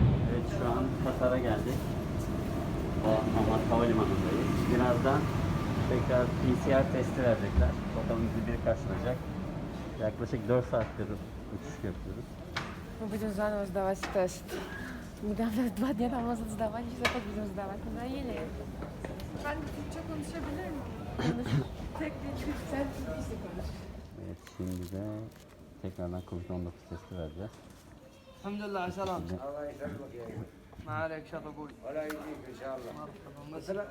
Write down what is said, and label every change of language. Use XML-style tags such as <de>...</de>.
<tr>Evet, şu an Katar'a geldik. Hamad Havalimanı'ndayız. Birazdan tekrar PCR testi verecekler. Bakalım bizi biri karşılayacak. Yaklaşık 4 saattir uçuş yapıyoruz.</tr> <ru>Мы будем заново сдавать тест. Недавно 2 дня там назад сдавали, сейчас опять будем сдавать. Надоели.</ru> <tr>Ben Türkçe konuşabilir miyim? Tek bir Sen Türkçe konuş. Evet, şimdi de tekrardan Covid-19 testi vereceğiz.</tr> <ar>الحمد لله على سلامتك الله يسلمك يا ابني ما عليك شاط ابوي ولا يجيك ان شاء الله مرحبا</ar>